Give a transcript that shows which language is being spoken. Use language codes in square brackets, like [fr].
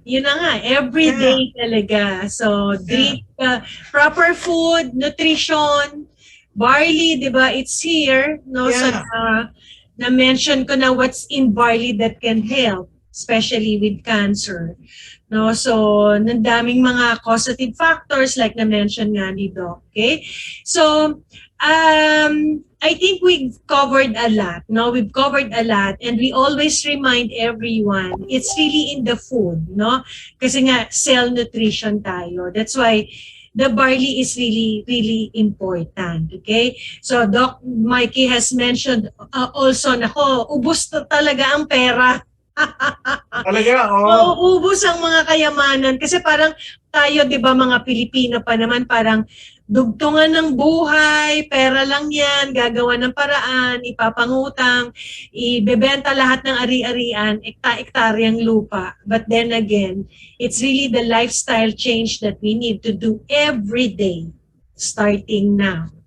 [tl] Yun na nga, [en] every day [tl] talaga. [en] So drink proper food, nutrition, barley, [tl] 'di ba? [en] It's here, no? So [tl] na-mention ko na [en] what's in barley that can help, especially with cancer. [tl] No, so ng daming mga [en] causative factors like [tl] na-mention nga ni Doc. [en] Okay? So I think we've covered a lot. No, we've covered a lot, and we always remind everyone it's really in the food, no? [tl] Kasi nga cell nutrition tayo. [en] That's why the barley is really important. Okay? So Doc Mikey has mentioned also, [tl] nako, ubos na talaga ang pera. Talaga, oo. Ubos ang mga kayamanan kasi parang tayo, 'di ba, mga Pilipino pa naman, parang dugtungan ng buhay, pera lang 'yan, gagawa ng paraan, ipapangutang, ibebenta lahat ng ari-arian, ekta-ektaryang lupa. [en] But then again, it's really the lifestyle change that we need to do every day starting now.